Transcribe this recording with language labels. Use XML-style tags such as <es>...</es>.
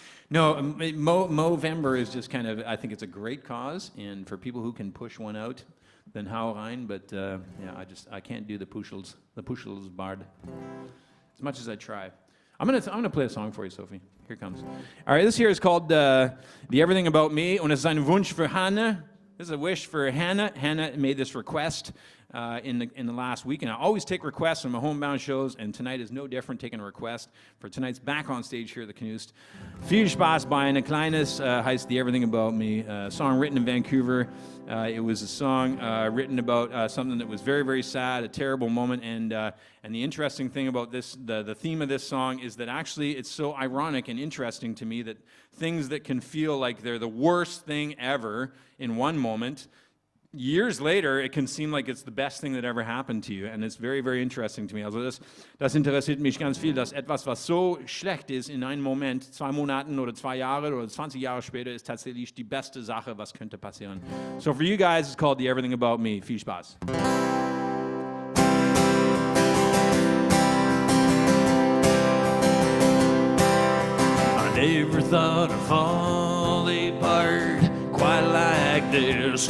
<en>No, Movember is just kind of, I think it's a great cause, and for people who can push one out, then</en> <de>hau rein,</de> <en>but yeah, I can't do the Puschelsbart as much as I try. I'm gonna play a song for you, Sophie. Here it comes. All right, this here is called The Everything About Me,</en> <de>und es ist ein Wunsch für Hannah.</de> <en>This is a wish for Hannah. Hannah made this request in the last week, and I always take requests on my homebound shows, and tonight is no different, taking a request for tonight's back on stage here at the Knust.</en> <de>Viel Spaß bei eine kleines heißt The Everything About Me,</de> <en>a song written in Vancouver. It was a song written about something that was very, very sad, a terrible moment, and the interesting thing about this, the theme of this song is that actually it's so ironic and interesting to me that things that can feel like they're the worst thing ever in one moment, years later, it can seem like it's the best thing that ever happened to you, and it's very, very interesting to me.</en> <de>Also das interessiert mich ganz viel, dass etwas, was so schlecht ist in einem Moment, 2 Monaten oder 2 Jahre oder 20 Jahre später, ist tatsächlich die beste Sache, was könnte passieren.</de> <en>So for you guys, it's called The Everything About Me.</en> <de>Viel Spaß.</de> <en>thought I'd fall apart quite like this.</en>